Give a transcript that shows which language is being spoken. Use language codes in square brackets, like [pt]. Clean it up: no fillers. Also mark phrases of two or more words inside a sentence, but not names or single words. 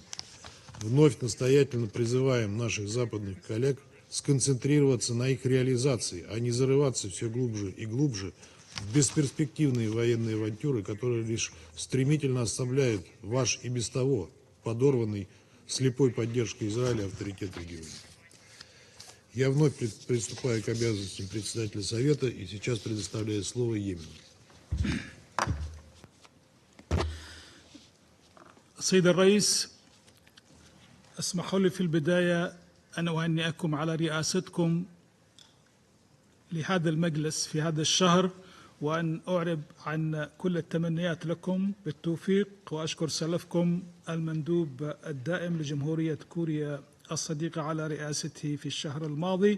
[ru] Вновь настоятельно призываем наших западных коллег сконцентрироваться на их реализации, а не зарываться все глубже и глубже в бесперспективные военные авантюры, которые лишь стремительно ослабляют ваш и без того подорванный слепой поддержкой Израиля авторитет региона. Я вновь приступаю к обязанностям председателя Совета и сейчас предоставляю слово Йемену. [ar] سيد الرئيس، اسمحوا لي في البداية أن أهنئكم على رئاستكم لهذا المجلس في هذا الشهر، وأن أعرب عن كل التمنيات لكم بالتوفيق، وأشكر سلفكم المندوب الدائم لجمهورية كوريا الصديقة على رئاسته في الشهر الماضي.